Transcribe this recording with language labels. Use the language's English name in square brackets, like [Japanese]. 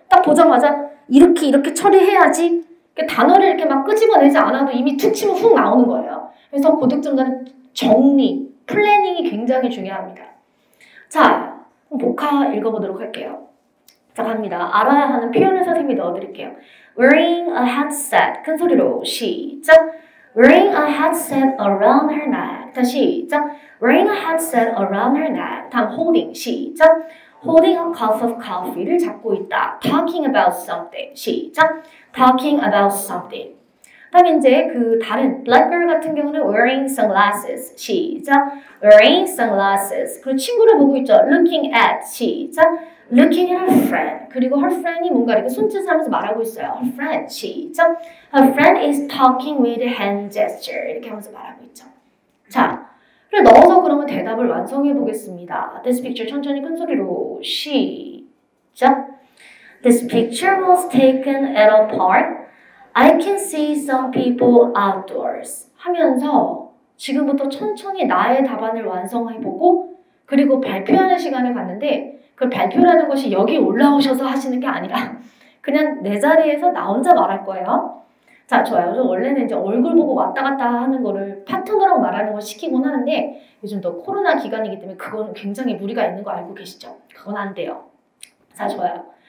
[Korean] 딱 보자마자 이렇게 처리해야지. 단어를 이렇게 막 끄집어내지 않아도 이미 툭 치면 훅 나오는 거예요. 그래서 고득점자는 정리, 플래닝이 굉장히 중요합니다. 자, 복화 읽어보도록 할게요. 자, 갑니다. 알아야 하는 표현을 선생님이 넣어드릴게요. [English] Wearing a headset. [Korean] 큰 소리로 시작. [English] Wearing a headset around her neck. [Korean] 다시 시작. [English] Wearing a headset around her neck. [Korean] 다음 holding. 시작. [English] Holding a cup of coffee를 [Korean] 잡고 있다. [English] Talking about something. [Korean] 시작. [English] Talking about something. [Korean] 다음에 이제 그 다른 black girl 같은 경우는 [English] wearing sunglasses. [Korean] 시작. [English] Wearing sunglasses. [Korean] 그리고 친구를 보고 있죠. [English] Looking at. [Korean] 시작. [English] Looking at her friend. [Korean] 그리고 her friend이 뭔가 이렇게 손짓을 하면서 말하고 있어요. [English] Her friend. [Korean] 시작. [English] Her friend is talking with hand gesture. [Korean] 이렇게 하면서 말하고 있죠. 자, 그래 넣어서 그러면 대답을 완성해 보겠습니다. [English] This picture [Korean] 천천히 큰 소리로 시작. [English] This picture was taken at a park. I can see some people outdoors. [Korean] 하면서 지금부터 천천히 나의 답안을 완성해보고 그리고 발표하는 시간을 갖는데 그 발표라는 것이 여기 올라오셔서 하시는 게 아니라 그냥 내 자리에서 나 혼자 말할 거예요. 자, 좋아요. 저 원래는 이제 얼굴 보고 왔다 갔다 하는 거를 파트너라고 말하는 걸 시키곤 하는데 요즘 또 코로나 기간이기 때문에 그거는 굉장히 무리가 있는 거 알고 계시죠? 그건 안 돼요. 자, 좋아요.